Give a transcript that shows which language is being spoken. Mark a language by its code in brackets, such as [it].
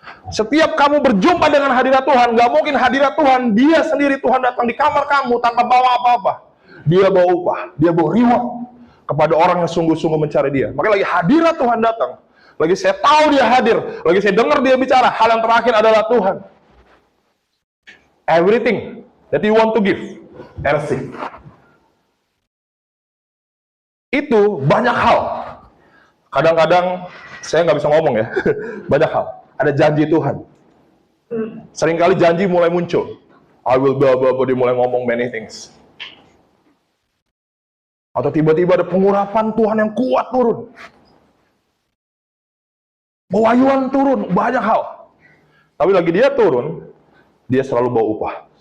[id] Setiap kamu berjumpa dengan hadirat Tuhan, nggak mungkin hadirat Tuhan Dia sendiri, Tuhan datang di kamar kamu tanpa bawa apa-apa. Dia bawa upah, Dia bawa reward kepada orang yang sungguh-sungguh mencari Dia. Makanya lagi hadirat Tuhan datang, lagi saya tahu Dia hadir, lagi saya dengar Dia bicara, hal yang terakhir adalah Tuhan. [en] Everything that you want to give, receive. [id] Itu banyak hal. Kadang-kadang saya nggak bisa ngomong ya, banyak hal. Ada janji Tuhan. Seringkali janji mulai muncul. [en] I will [id] dia mulai ngomong [en] many things. [id] Atau tiba-tiba ada pengurapan Tuhan yang kuat turun. Pewahyuan turun, banyak hal. Tapi lagi dia turun, dia selalu bawa upah.